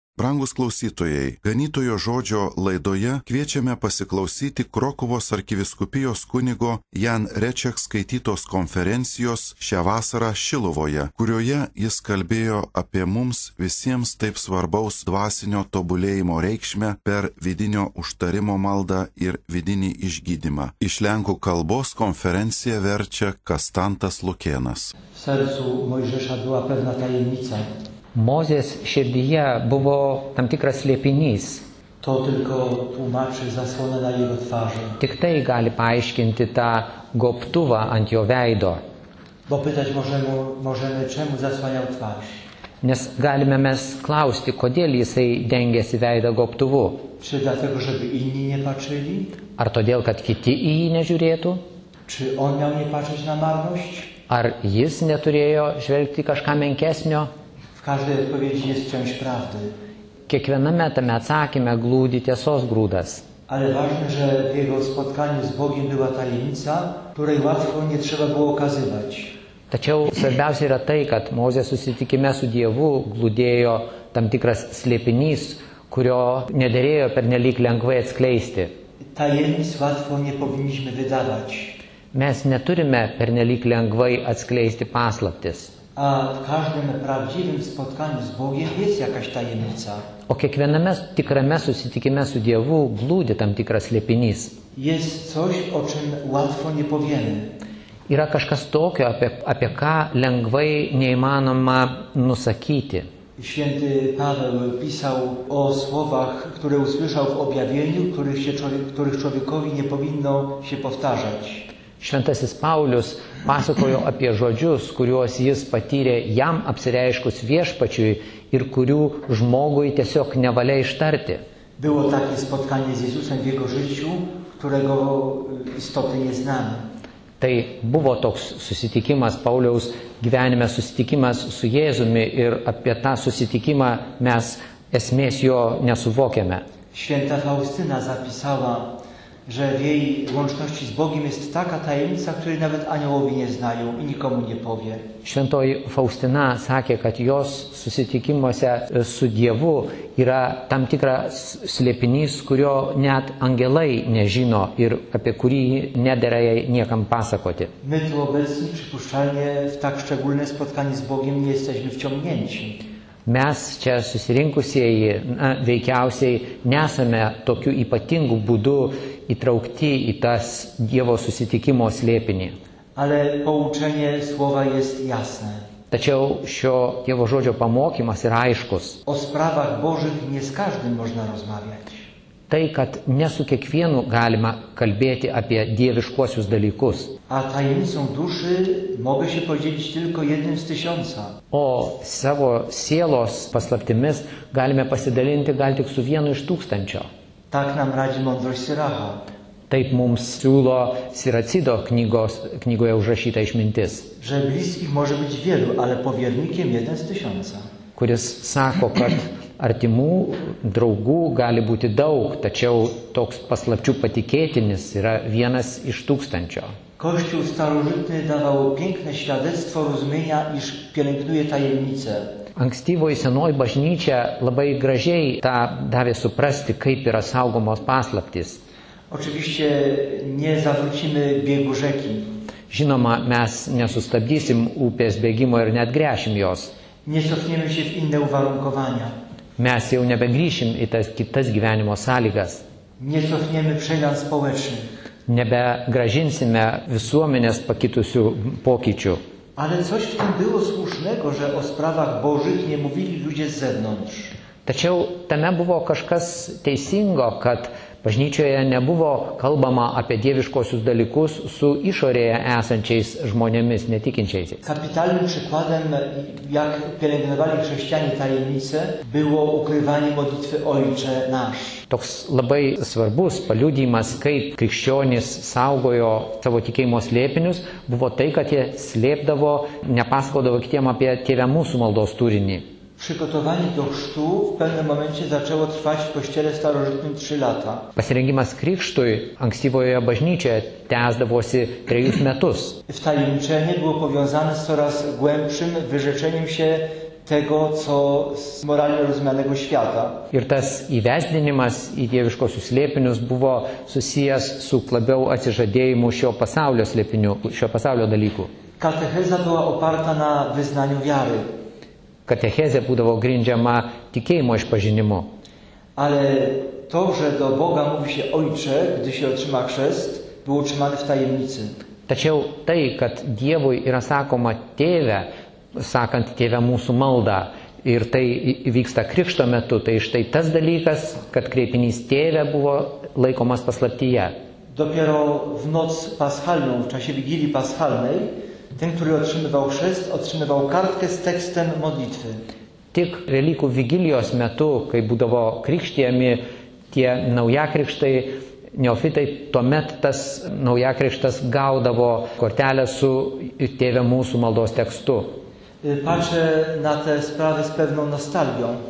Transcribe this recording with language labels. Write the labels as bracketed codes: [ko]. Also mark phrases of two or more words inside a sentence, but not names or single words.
[lt] Brangus klausytojai, Ganytojo žodžio laidoje kviečiame pasiklausyti Krokuvos arkivyskupijos kunigo Jan Reček skaitytos konferencijos šią vasarą Šiluvoje, kurioje jis kalbėjo apie mums visiems taip svarbaus dvasinio tobulėjimo reikšmę per vidinio užtarimo maldą ir vidinį išgydymą. Iš lenkų kalbos konferenciją verčia Kastantas Lukėnas. [pl] W sercu Mojżesza była pewna tajemnica. [lt] Mozės širdyje buvo tam tikras slėpinys. [pl] To tylko tłumaczy zasłonę na jego twarzy. [lt] Tik tai gali paaiškinti tą gobtuvą ant jo veido. [pl] Bo pytać możemy, czemu zasłaniał twarz. [lt] Nes galime mes klausti, kodėl jisai dengėsi veidą gobtuvu. [pl] Czy dlatego, żeby inni nie patrzyli? [lt] Ar todėl, kad kiti į jį nežiūrėtų? [pl] Czy on miał nie patrzeć na marność? [lt] Ar jis neturėjo žvelgti kažką menkesnio? [pl] W każdej odpowiedzi jest część prawdy. [lt] Kiekviename tame atsakyme glūdi tiesos grūdas. [pl] Ale ważne, że w jego spotkaniu z Bogiem była tajemnica, której łatwo nie trzeba było okazywać. [lt] Tačiau svarbiausia yra tai, kad Mozės susitikime su Dievu glūdėjo tam tikras slėpinys, kurio nederėjo pernelyg lengvai atskleisti. [pl] Tajemnic łatwo nie powinniśmy wydawać. [lt] Mes neturime pernelyg lengvai atskleisti paslaptis. [pl] A w każdym prawdziwym spotkaniu z Bogiem jest jakaś tajemnica. [lt] O kiekviename tikrame susitikime su Dievu glūdi tam tikras slėpinys. [pl] Jest coś, o czym łatwo nie powiemy. [lt] Yra kažkas tokio, apie ką lengvai neįmanoma nusakyti. [pl] Święty Paweł pisał o słowach, które usłyszał w objawieniu, których człowiekowi nie powinno się powtarzać. [lt] Šventasis Paulius pasakojo apie žodžius, kuriuos jis patyrė jam apsireiškus Viešpačiui ir kurių žmogui tiesiog nevalia ištarti. [pl] Było takie spotkanie z Jezusem w jego życiu, którego istoty nie znamy. [lt] Tai buvo toks susitikimas Pauliaus gyvenime, susitikimas su Jėzumi ir apie tą susitikimą mes esmės jo nesuvokiame. [pl] Święta Faustyna zapisała, że w jej łączności z Bogiem jest taka tajemnica, której nawet aniołowie nie znają i nikomu nie powie. [lt] Šventoji Faustina sakė, kad jos susitikimuose su Dievu yra tam tikras slėpinys, kurio net angelai nežino ir apie kurį nedera jai niekam pasakoti. [pl] My tu obecni przypuszczalnie w tak szczególne spotkanie z Bogiem nie jesteśmy wciągnięci. [lt] Mes čia susirinkusieji veikiausiai nesame tokiu ypatingu būdu įtraukti į tas Dievo susitikimo slėpinį. [pl] Ale pouczenie słowa jest jasne. [lt] Tačiau šio Dievo žodžio pamokymas yra aiškus. [pl] O sprawach Bożych nie z każdym można rozmawiać. [lt] Tai, kad ne su kiekvienu galima kalbėti apie dieviškuosius dalykus. [pl] A tajemnicą duszy mogę się podzielić tylko jednym z 1000. [lt] O savo sielos paslaptimis galime pasidalinti gal tik su vienu iš 1000. [pl] Tak nam radzi mądrość Syracha. [lt] Taip mums siūlo Siracido knygoje užrašyta išmintis. [pl] Że bliskich może być wielu, ale powiernikiem 1 z 1000. [lt] Kuris sako, kad artimų draugų gali būti daug, tačiau toks paslapčių patikėtinis yra 1 iš 1000. [pl] Kościół starożytny dawał piękne świadectwo rozumienia, iż pielęgnuje tajemnicę. [lt] Ankstyvoji senoji bažnyčia labai gražiai tą davė suprasti, kaip yra saugomos paslaptys. [pl] Oczywiście nie zawrócimy biegu rzeki. [lt] Žinoma, mes nesustabdysim upės bėgimo ir net gręšim jos. [pl] Nie cofniemy się w inne uwarunkowania. [lt] Mes jau nebegrįšim į tas kitas gyvenimo sąlygas. [pl] Nie cofniemy przemian społecznych. [lt] Nebegrąžinsime visuomenės pakitusių pokyčių. [pl] Ale coś w tym było słusznego, że o sprawach Bożych nie mówili ludzie z zewnątrz. [lt] Tačiau tame buvo kažkas teisingo, kad bažnyčioje nebuvo kalbama apie dieviškosius dalykus su išorėje esančiais žmonėmis, netikinčiaisiais. [pl] Kapitalnym przykładem, jak pielęgnowali chrześcijanie tajemnicę, było ukrywanie modlitwy Ojcze Nasz. [lt] Toks labai svarbus paliudijimas, kaip krikščionys saugojo savo tikėjimo slėpinius, buvo tai, kad jie slėpdavo, nepasakodavo kitiem apie Tėve mūsų maldos turinį. [pl] Przygotowanie do chrztu w pewnym momencie zaczęło trwać w kościele starożytnym 3 lata. [lt] Pasirengimas krikštui ankstyvoje bažnyčioje tęsdavosi 3 metus. [pl] Wtajemniczenie było powiązane z coraz głębszym wyrzeczeniem się tego, co z moralnie rozumianego świata. [lt] Ir tas įvesdinimas į dieviškosius slėpinius buvo susijęs su labiau atsižadėjimu šio pasaulio slėpinių, šio pasaulio dalykų. [pl] Katecheza była oparta na wyznaniu wiary. [lt] Katechezė būdavo grindžiama tikėjimo išpažinimu. [pl] Ale to, że do Boga mówi się Ojcze, gdy się otrzyma chrzest, było utrzymane w tajemnicy. [lt] Tačiau tai, kad Dievui yra sakoma tėve, sakant tėve mūsų maldą, ir tai vyksta krikšto metu, tai štai tas dalykas, kad kreipinys tėve buvo laikomas paslaptyje. [pl] Dopiero w noc paschalną, w czasie Wigilii Paschalnej, ten, który otrzymywał chrzest, otrzymywał kartkę z tekstem modlitwy. [lt] Tik Velykų vigilijos metu, kai būdavo krikštijami tie naujakrikštai, neofitai, tuomet tas naujakrikštas gaudavo kortelę su tėve mūsų maldos tekstu. [pl] Patrzę na te sprawy z pewną nostalgią.